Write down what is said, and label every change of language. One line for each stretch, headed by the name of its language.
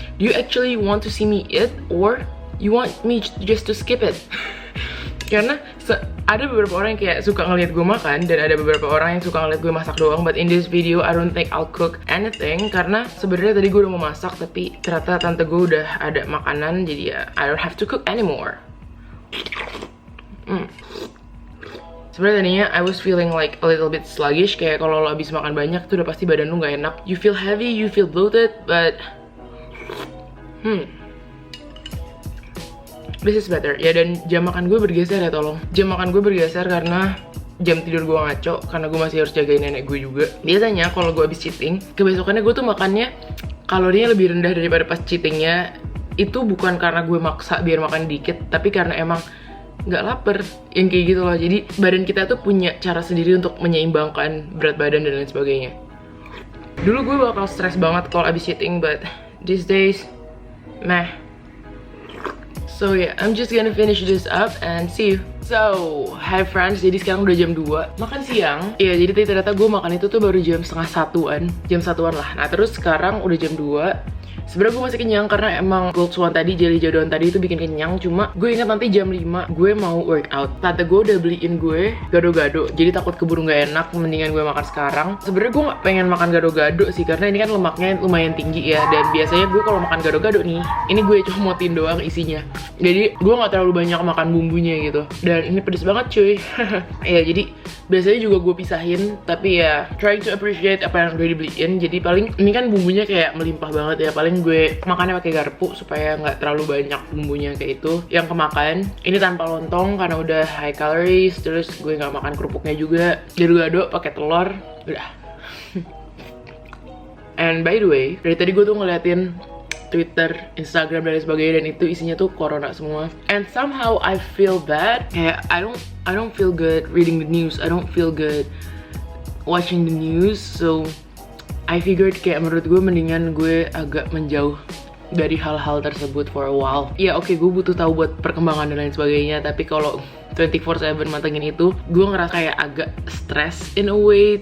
English: Do you actually want to see me eat, or you want me just to skip it?
Indonesian: Karena ada beberapa orang yang kayak suka ngeliat gue makan, dan ada beberapa orang yang suka ngeliat gue masak doang.
English: But in this video, I don't think I'll cook anything,
Indonesian: karena sebenarnya tadi gue udah mau masak, tapi ternyata tante gue udah ada makanan, jadi ya
English: I don't have to cook anymore.
Indonesian: Sebenarnya tadinya
English: I was feeling like a little bit sluggish,
Indonesian: kayak kalau lo abis makan banyak tuh udah pasti badan lo gak enak.
English: You feel heavy, you feel bloated, but this is better.
Indonesian: Ya, dan jam makan gue bergeser ya, tolong. Jam makan gue bergeser karena jam tidur gue ngaco, karena gue masih harus jagain nenek gue juga. Biasanya kalau gue habis cheating, kebesokannya gue tuh makannya kalorinya lebih rendah daripada pas cheatingnya. Itu bukan karena gue maksa biar makan dikit, tapi karena emang nggak lapar, yang kayak gitu loh. Jadi badan kita tuh punya cara sendiri untuk menyeimbangkan berat badan dan lain sebagainya. Dulu gue bakal stres banget kalau habis cheating,
English: but these days, meh. So yeah, I'm just gonna finish this up and see you. So, hi friends,
Indonesian: jadi sekarang udah jam 2 makan siang. Iya, jadi ternyata gue makan itu tuh baru jam setengah 1-an. Jam 1-an lah. Nah, terus sekarang udah jam 2. Sebenarnya gue masih kenyang karena emang Gold Swan tadi, jelly jodohan tadi itu bikin kenyang. Cuma gue ingat nanti jam 5 gue mau workout. Tante gue udah beliin gue gado-gado, jadi takut keburu gak enak, mendingan gue makan sekarang. Sebenarnya gue gak pengen makan gado-gado sih, karena ini kan lemaknya lumayan tinggi ya. Dan biasanya gue kalau makan gado-gado nih, ini gue comotin doang isinya. Jadi gue gak terlalu banyak makan bumbunya gitu. Dan ini pedes banget cuy. Ya, jadi biasanya juga gue pisahin, tapi ya
English: trying to appreciate
Indonesian: apa yang udah dibeliin. Jadi paling ini kan bumbunya kayak melimpah banget ya, paling gue makannya pakai garpu supaya nggak terlalu banyak bumbunya kayak itu yang kemakan. Ini tanpa lontong karena udah high calories. Terus gue nggak makan kerupuknya juga. Gado-gado pakai telur, udah.
English: And by the way,
Indonesian: dari tadi gue tuh ngeliatin Twitter, Instagram dan lain sebagainya, dan itu isinya tuh corona semua.
English: And somehow I feel bad.
Indonesian: Kayak
English: I don't feel good reading the news. I don't feel good watching the news. So I figured
Indonesian: kayak menurut gue mendingan gue agak menjauh dari hal-hal tersebut
English: for a while.
Indonesian: Ya oke, gue butuh tahu buat perkembangan dan lain sebagainya, tapi kalau 24/7 mantengin itu, gue ngerasa kayak agak stress
English: in a way.